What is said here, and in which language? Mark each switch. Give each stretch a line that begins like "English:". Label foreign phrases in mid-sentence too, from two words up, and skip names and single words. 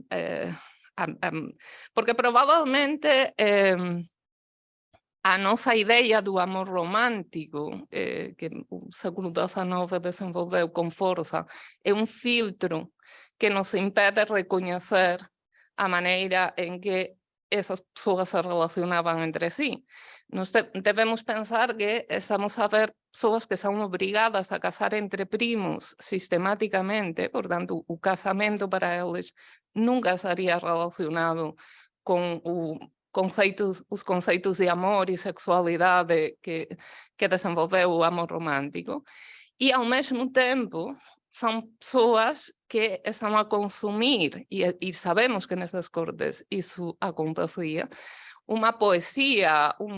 Galician: porque probablemente a nosa idea do amor romántico, que o século XIX desenvolveu con forza, é un filtro que nos impede recoñecer a maneira en que esas persoas se relacionaban entre sí. Nos debemos pensar que estamos a ver persoas que son obrigadas a casar entre primos sistemáticamente, portanto, o casamento para eles nunca estaría relacionado con
Portuguese: os conceitos de amor e sexualidade que desenvolveu o amor romântico, e ao mesmo tempo são pessoas que estão a consumir, e sabemos que nessas cortes isso acontecia, uma poesia,